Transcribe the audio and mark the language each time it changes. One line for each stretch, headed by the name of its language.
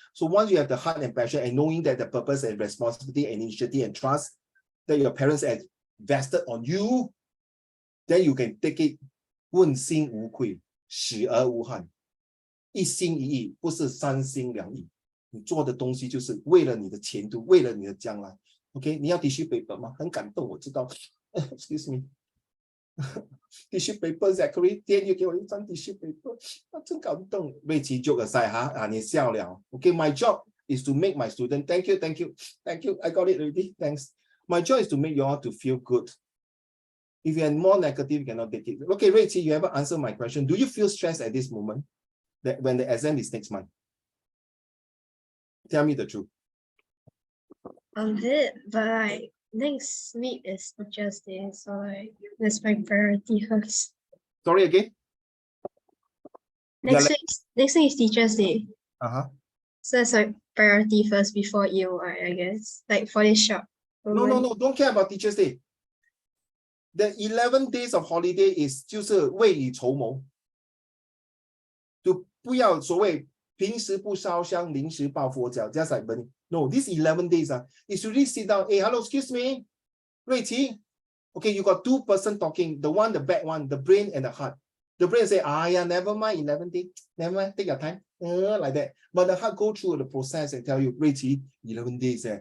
English: So once you have the heart and passion and knowing that the purpose and responsibility and initiative and trust that your parents have vested on you, then you can take it
Chinese: 问心无愧，始而无憾，一心一意，不是三心两意。你做的东西就是为了你的前途，为了你的将来。 OK， 你要 tissue paper 吗？很感动，我知道。
English: Excuse me 。
Chinese: tissue paper Zachary 天又给我一张 tissue paper 真感动。
English: 瑞奇 joke aside
Chinese: 哈你笑了
English: OK my job is to make my student thank you I got it already thanks my job is to make you all to feel good. If you are more negative you cannot take it. Okay Rachel, you ever answer my question? Do you feel stressed at this moment that when the exam is next month? Tell me the truth. A bit, but like next week is Teachers' Day, so like that's my priority first. Sorry again. Next week is Teachers' Day. So that's like priority first before EOI, I guess. Like for this shop. No, don't care about Teachers' Day. The 11 days of holiday is
Chinese: 就是未雨绸缪，就不要所谓平时不烧香，临时抱佛脚。
English: Just like burning. No, these 11 days is really sit down. Hey, hello, excuse me, Rachel. Okay, you got 2 person talking. The one, the bad one, the brain and the heart. The brain say, yeah, never mind, 11 days. Never mind, take your time. Like that. But the heart go through the process and tell you, Rachel, 11 days.